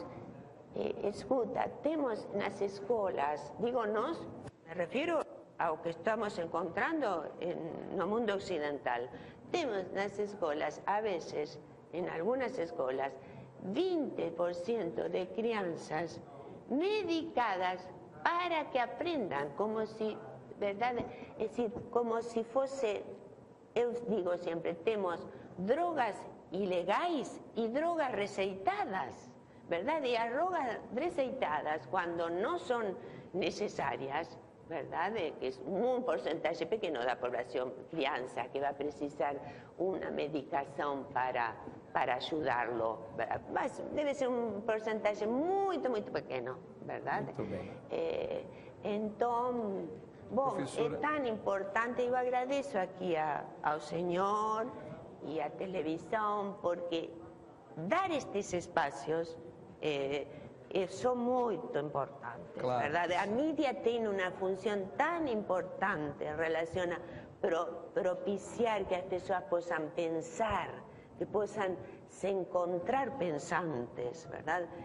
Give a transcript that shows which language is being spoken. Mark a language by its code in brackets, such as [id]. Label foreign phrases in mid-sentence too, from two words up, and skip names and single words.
[pt] escuta, temos nas escolas, digo nós, me refiro ao que estamos encontrando no mundo ocidental, temos nas escolas, [es] a veces, [pt] em algumas escolas, 20% de crianças medicadas para que aprendam, como se, verdade, é decir, como se fosse, eu digo sempre, temos drogas ilegais e drogas receitadas. [es] ¿Verdad? Y [pt] as drogas receitadas, [es] cuando no son necesarias, ¿verdad? Que es un porcentaje pequeño de la población, crianza, que va a precisar una medicación para ayudarlo, ¿verdad? Debe ser un porcentaje muy, muy pequeño, ¿verdad? [pt] Muito bem. [es] Entonces, bom, [pt] Professora... [es] es tan importante, yo agradezco aquí al Señor y a televisión, porque [pt] dar estes espaços são muito importantes, [es] claro. [pt] verdade? A mídia tem uma função tão importante em relação a propiciar que as pessoas possam pensar, que possam se encontrar pensantes, verdade?